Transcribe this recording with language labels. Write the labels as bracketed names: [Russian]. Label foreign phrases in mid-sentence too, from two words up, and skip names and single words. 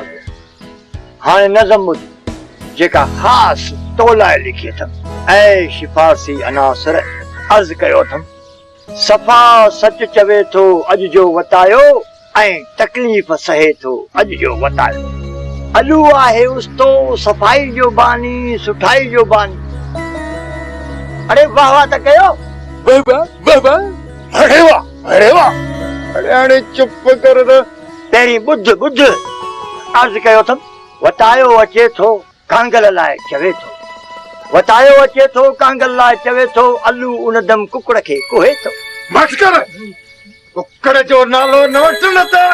[Sindhi] हाणे नज़म ॿुध जेका ख़ासि तो लाइ लिखी अथमि। ऐं शिफासी अनासर अर्ज़ कयो अथमि, सफ़ा सच चवे थो अॼु जो वतायो, ऐं तकलीफ़ सहे थो अॼु जो वतायो। अलू आहे उस्तो सफ़ाई जो बानी, सुठाई जो बानी। अरे वाह वाह त कयो। बाबा बाबा अरे वाह अरे वाह। अरे हाणे चुप कर त। पहिरीं ॿुध ॿुध अर्ज़ कयो अथमि, वतायो अचे थो कांगल लाइ चवे थो, वतायो अचे थो कांगल लाइ चवे थो, अलू उन दम कुकड़ खे कोहे थो। मत कर, कुकड़ जो नालो न वठ न त